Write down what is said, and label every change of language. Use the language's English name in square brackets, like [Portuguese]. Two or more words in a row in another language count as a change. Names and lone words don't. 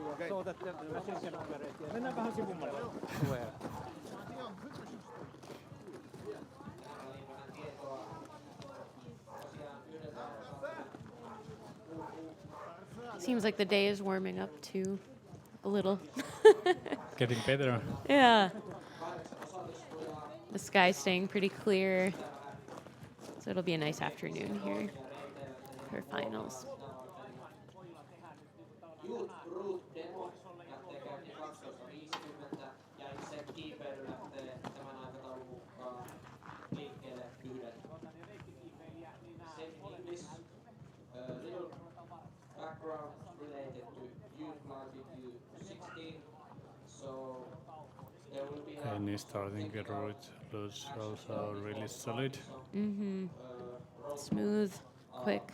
[English] Seems like the day is warming up too, a little. Getting better. Yeah. The sky's staying pretty clear, so it'll be a nice afternoon here for finals. Youth route demo [Finnish] lähtee käyntiin 12.50 ja itse kiipeily lähtee tämän aikataulun mukaan liikkeelle 1. [English] Safe English, little background related to youth climbing U16. So there will be a Any starting route looks also really solid. Smooth, quick.